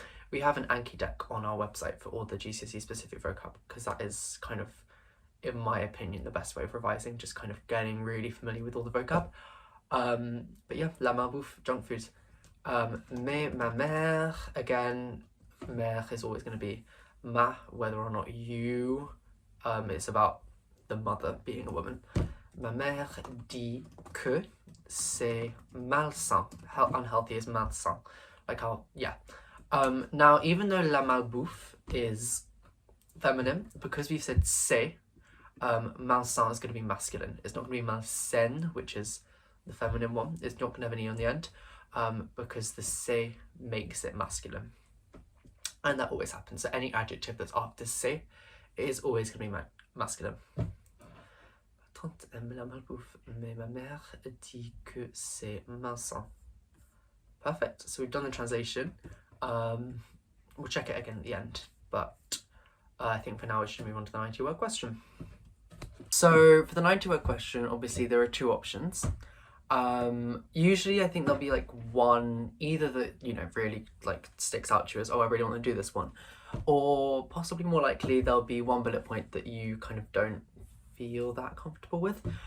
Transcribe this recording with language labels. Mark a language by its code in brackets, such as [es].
[en] We have an Anki deck on our website for all the GCSE specific vocab, because that is kind of, in my opinion, the best way of revising, just kind of getting really familiar with all the vocab. But yeah, la malbouffe, junk food. Mais ma mère, again, mère is always going to be ma, whether or not you, it's about the mother being a woman. [fr] Ma mère dit que c'est malsain. [en] Unhealthy is malsain. Like how, yeah. Now, even though la malbouffe is feminine, because we've said c'est, malsain is going to be masculine. It's not going to be malsaine, which is the feminine one. It's not going to have an e on the end, because the c'est makes it masculine. And that always happens. So any adjective that's after c'est is always going to be masculine. [fr] Ma tante aime la malbouffe, mais ma mère dit que c'est malsain. [en] Perfect. So we've done the translation. We'll check it again at the end, but I think for now we should move on to the 90-word question. So for the 90-word question, obviously there are two options. Usually I think there'll be like one, either that, you know, really like sticks out to you as, oh, I really want to do this one, or possibly more likely there'll be one bullet point that you kind of don't feel that comfortable with.